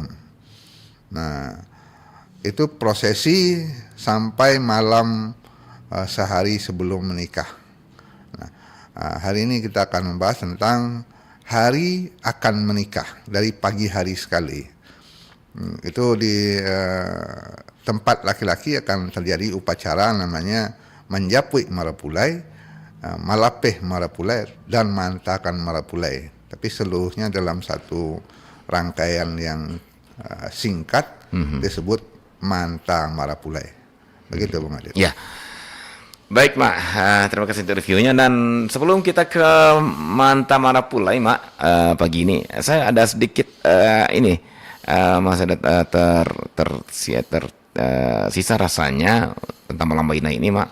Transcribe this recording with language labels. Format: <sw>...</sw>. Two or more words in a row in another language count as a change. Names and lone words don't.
<id>Nah, itu prosesi sampai malam sehari sebelum menikah. Nah, hari ini kita akan membahas tentang hari akan menikah dari pagi hari sekali. Itu di tempat laki-laki akan terjadi upacara namanya</id> <min>menjapui marapulai, malapeh marapulai,</min> <id>dan</id> <min>mantakan marapulai.</min> <id>Tapi seluruhnya dalam satu rangkaian yang singkat disebut</id> <min>manta marapulai.</min> <id>Begitu Bung Adit. Ya. Baik, Mak. Terima kasih untuk reviewnya. Dan sebelum kita ke Manta Marapulai, Mak, pagi ini saya ada sedikit Mas ada sisa rasanya tentang malam Baina ini, Mak.</id>